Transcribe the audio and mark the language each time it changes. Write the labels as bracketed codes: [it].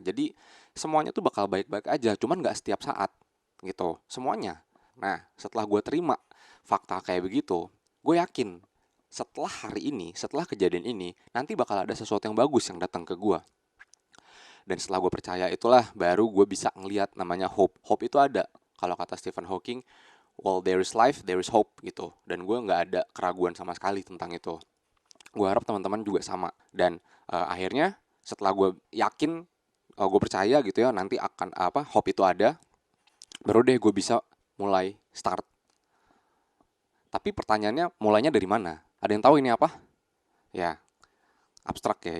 [id] Jadi semuanya tuh bakal baik-baik aja, cuman nggak setiap saat gitu semuanya. Nah, setelah gue terima fakta kayak begitu, gue yakin setelah hari ini, setelah kejadian ini, nanti bakal ada sesuatu yang bagus yang datang ke gue. Dan setelah gue percaya itulah baru gue bisa ngelihat namanya hope. Hope itu ada. [en] Kalau kata Stephen Hawking, well there is life, there is hope gitu. [id] Dan gue nggak ada keraguan sama sekali tentang itu. Gue harap teman-teman juga sama. Dan akhirnya setelah gue yakin, gue percaya gitu ya nanti akan hope itu ada, baru deh gue bisa mulai start. Tapi pertanyaannya mulainya dari mana? Ada yang tahu ini apa? Ya, abstrak ya.